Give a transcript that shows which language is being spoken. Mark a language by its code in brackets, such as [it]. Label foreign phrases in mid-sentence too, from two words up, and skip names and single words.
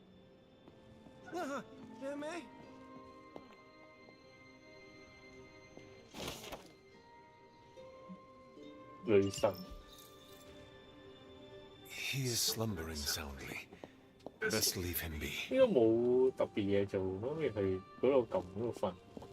[en] Jimmy? He is slumbering soundly. Best leave him be. [yue] 應該冇特別嘢做，可以去嗰度撳嗰度瞓。